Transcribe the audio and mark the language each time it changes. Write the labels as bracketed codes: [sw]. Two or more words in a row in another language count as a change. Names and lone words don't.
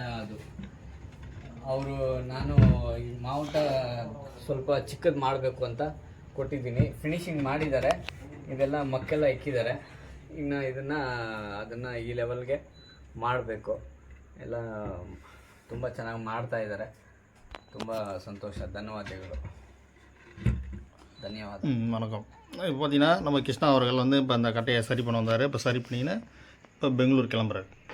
[kn] ಅದು ಅವರು ನಾನು ಈ ಮಾವುಟ ಸ್ವಲ್ಪ ಚಿಕ್ಕದು ಮಾಡಬೇಕು ಅಂತ ಕೊಟ್ಟಿದ್ದೀನಿ. ಫಿನಿಶಿಂಗ್ ಮಾಡಿದ್ದಾರೆ. ಇದೆಲ್ಲ ಮಕ್ಕೆಲ್ಲ ಇಕ್ಕಿದ್ದಾರೆ. ಇನ್ನು ಅದನ್ನು ಈ ಲೆವೆಲ್ಗೆ ಮಾಡಬೇಕು. ಎಲ್ಲ ತುಂಬ ಚೆನ್ನಾಗಿ ಮಾಡ್ತಾ ಇದ್ದಾರೆ. ತುಂಬ ಸಂತೋಷ. ಧನ್ಯವಾದ. [ta] வணக்கம். இப்போ பார்த்தீங்கன்னா நம்ம கிருஷ்ணா அவர்கள் வந்து இப்போ அந்த கட்டையை சரி பண்ண வந்தார். இப்போ சரி பண்ணிங்கன்னா இப்போ பெங்களூர் கிளம்புறாரு.